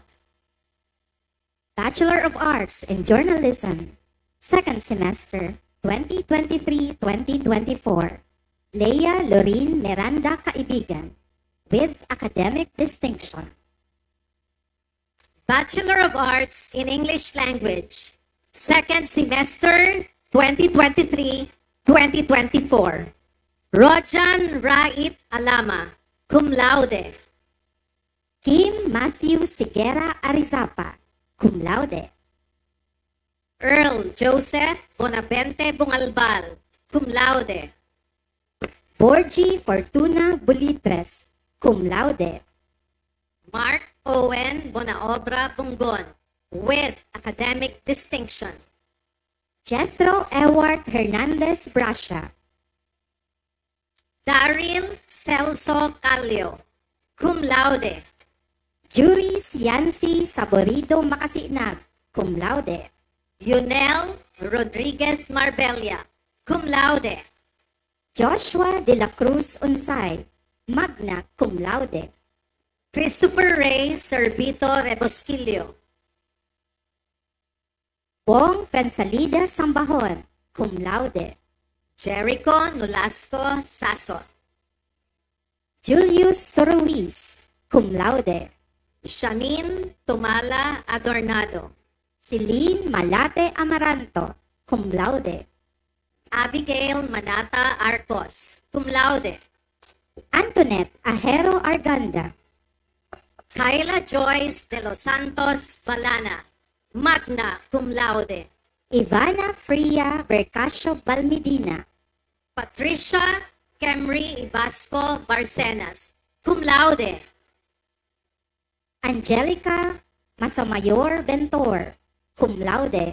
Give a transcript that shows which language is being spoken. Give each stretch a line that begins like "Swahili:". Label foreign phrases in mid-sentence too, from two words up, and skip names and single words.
English: Bachelor of Arts in Journalism, second semester 2023-2024, Leia Lorene Miranda Kaibigan, with academic distinction. Bachelor of Arts in English Language, second semester 2023-2024, Rojan Rait Alama,
Latin: cum laude.
English: Kim Matthew Sigera Arizapa,
Latin: cum laude.
English: Earl Joseph Bonavente Bungalbal,
Latin: cum laude.
English: Borgie Fortuna Bulitres,
Latin: cum laude.
English: Mark Owen Bonaobra Bungon, with academic distinction. Jethro Ewart Hernandez Brasha. Daryl Celso Calio,
Latin: cum laude.
English: Juris Yancy Saborido Makasinag,
Latin: cum laude.
English: Yunel Rodriguez Marbella,
Latin: cum laude.
English: Joshua de la Cruz Unsay,
Latin: magna cum laude.
English: Christopher Ray Servito Rebosquillo. Bong Pensalida Sambahon,
Latin: cum laude.
English: Jericho Nolasco Sasot. Julius Sorowiz,
Latin: cum laude.
English: Shanine Tumala Adornado. Celine Malate Amaranto,
Latin: cum laude.
English: Abigail Manata Arcos,
Latin: cum laude.
English: Antoinette Ajero Arganda. Kayla Joyce de los Santos Balana,
Latin: magna cum laude.
English: Ivana Fria Bercasio Balmedina. Patricia Camry Ibasco Barcenas,
Latin: cum laude.
English: Angelica Masamayor Bentor,
Latin: cum laude.